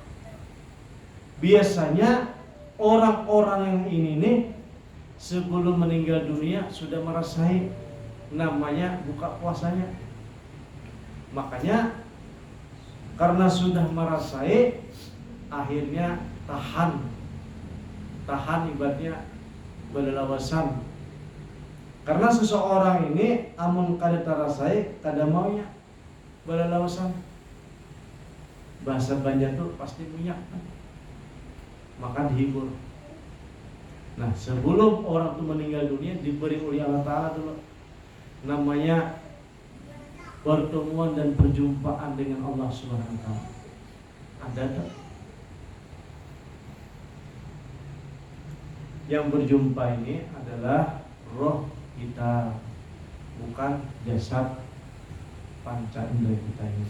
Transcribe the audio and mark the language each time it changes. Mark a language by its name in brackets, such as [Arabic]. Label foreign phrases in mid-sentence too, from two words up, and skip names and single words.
[Indonesian] Biasanya orang-orang yang ini nih sebelum meninggal dunia sudah merasai namanya buka puasanya. Makanya karena sudah merasai, akhirnya tahan ibadahnya berlawasan. [Banjar] Karena seseorang ini amun kada tarasai, kada maunya berlawasan. [Indonesian] Bahasa Banjar tuh pasti minyak, maka dihibur. Nah, sebelum orang itu meninggal dunia diberi oleh Allah Ta'ala dulu namanya pertemuan dan perjumpaan dengan Allah [Arabic] Subhanahu wa taala. [Indonesian] Ada tak? Yang berjumpa ini adalah roh kita, bukan jasad panca indera kita ini.